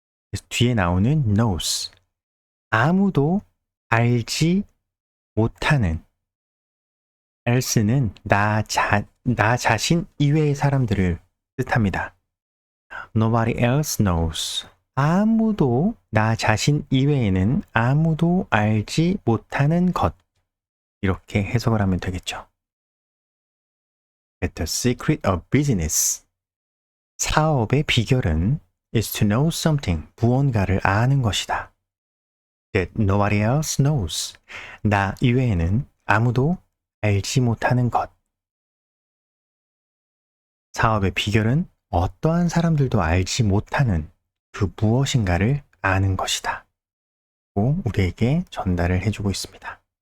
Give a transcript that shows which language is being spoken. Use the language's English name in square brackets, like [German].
[Korean] 그래서 뒤에 나오는 knows, 아무도 알지 못하는, else는 나 자신 이외의 사람들을 뜻합니다. [English] Nobody else knows. [Korean] 아무도, 나 자신 이외에는 아무도 알지 못하는 것. 이렇게 해석을 하면 되겠죠. [English] The secret of business. [Korean] 사업의 비결은 [English] is to know something. [Korean] 무언가를 아는 것이다. [English] That nobody else knows. [Korean] 나 이외에는 아무도 알지 못하는 것. 사업의 비결은 어떠한 사람들도 알지 못하는 그 무엇인가를 아는 것이다. 고 우리에게 전달을 해주고 있습니다.